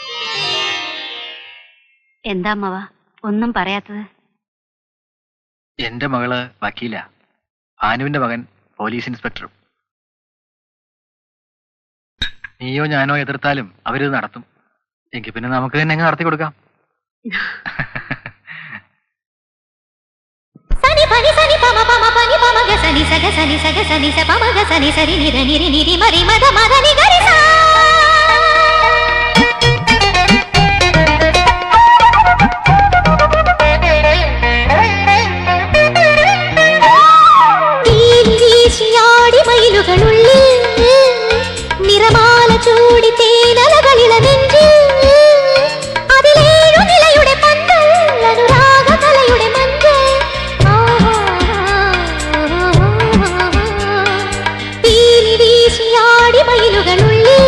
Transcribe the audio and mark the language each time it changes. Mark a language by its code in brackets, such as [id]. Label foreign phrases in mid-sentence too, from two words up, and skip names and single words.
[ml] എന്താ അമ്മവ ഒന്നും പറയാത്തത്? എന്റെ മകള് വക്കീല, ഭാനുവിന്റെ മകൻ പോലീസ് ഇൻസ്പെക്ടറും. നീയോ ഞാനോ എതിർത്താലും അവരിത് നടത്തും. എങ്കിൽ പിന്നെ നമുക്ക് തന്നെ അങ്ങ് നടത്തി കൊടുക്കാം. సని పని సని పమ పమ పని పమ గ సని సగ సని సగ సని స పమ గ సని సరి నిర నిరి నిరి మరి మద మద ని గరి సా തീശിയാടി മയിലുകളുള്ളിൽ നിറമാല ചൂടി തേനലകളിള നെഞ്ചിൽ അതിലേഴു നിലയുടെ പന്തൽ അനുരാഗ കലയുടെ മഞ്ചൽ വീശിയാടി മയിലുകളുള്ളിൽ